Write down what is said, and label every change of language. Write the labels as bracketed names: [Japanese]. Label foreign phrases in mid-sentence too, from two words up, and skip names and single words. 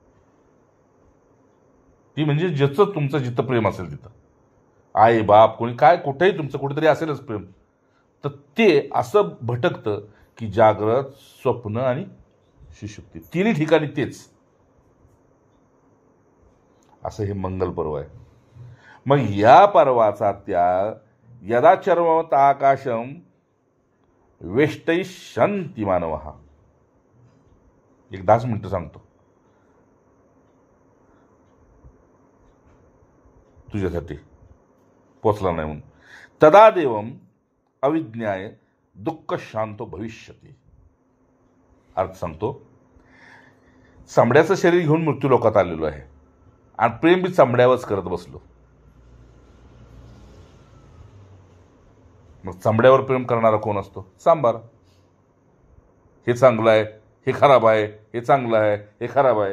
[Marathi] ती म्हणजे ज्याचं तुमचं जिथं प्रेम असेल तिथं, आई बाप कोणी काय कुठेही तुमचं कुठेतरी असेलच प्रेम, तर ते असं भटकतं की जाग्रत, स्वप्न आणि सुषुप्ती तिन्ही ठिकाणी तेच. असं हे मंगल पर्व आहे. मग या पर्वाचा त्याग [Sanskrit] यदा चर्मवत आकाशम वेष्टैष्यन्ति मानवः. [Marathi] एक 10 मिनिटं सांगतो तुझ्यासाठी, पोचला नाही म्हणून. [Sanskrit] तदा देवम अविज्ञाय दुःख शांतो भविष्यती. [Marathi] अर्थ सांगतो. चामड्याचं शरीर घेऊन मृत्यूलोकात आलेलो आहे आणि प्रेम बी चामड्यावरच करत बसलो. मग चामड्यावर प्रेम करणारा कोण असतो? सांबार. हे चांगलं आहे, हे खराब आहे, हे चांगलं आहे, हे खराब आहे.